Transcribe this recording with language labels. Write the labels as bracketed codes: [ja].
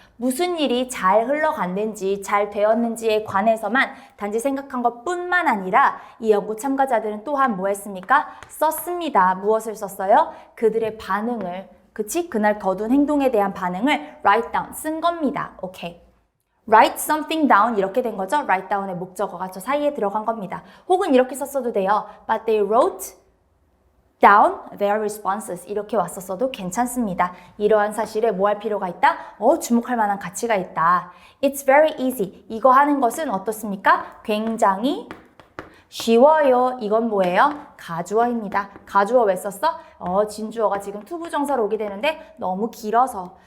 [ko] 무슨 일이 잘 흘러갔는지, 잘 되었는지에 관해서만 단지 생각한 것뿐만 아니라 이 연구 참가자들은 또한 뭐 했습니까? 썼습니다. 무엇을 썼어요? 그들의 반응을, 그치? 그날 거둔 행동에 대한 반응을 write down, 쓴 겁니다. 오케이. write something down 이렇게 된 거죠. write down의 목적어가 저 사이에 들어간 겁니다. 혹은 이렇게 썼어도 돼요. [en] But they wrote down their responses [ko] 이렇게 왔었어도 괜찮습니다. 이러한 사실에 뭐 할 필요가 있다? 주목할 만한 가치가 있다. [en] It's very easy. [ko] 이거 하는 것은 어떻습니까? 굉장히 쉬워요. 이건 뭐예요? 가주어입니다. 가주어 왜 썼어? 진주어가 지금 투부정사로 오게 되는데 너무 길어서.